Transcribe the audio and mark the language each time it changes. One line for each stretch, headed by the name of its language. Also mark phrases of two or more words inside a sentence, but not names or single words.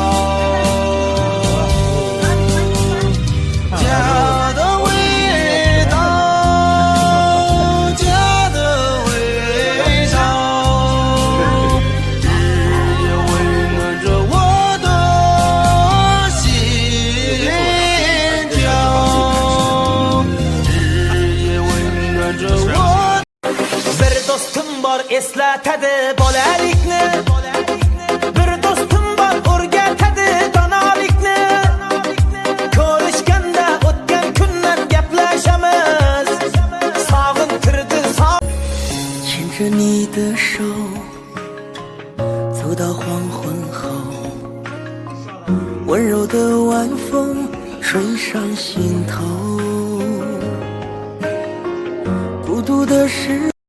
Chinese: 家的味道，家的味道，日夜温暖着我的心跳，日夜温暖着我。
Uzbek: Bir dostum var eslatadi bolalikni, bir dostum var o'rgatadi donolikni. Ko'rishganda o'tgan kundan gaplashamiz, sog'intirdi
Chinese: 牵着你的手，走到黄昏后，温柔的晚风吹上心头，孤独的时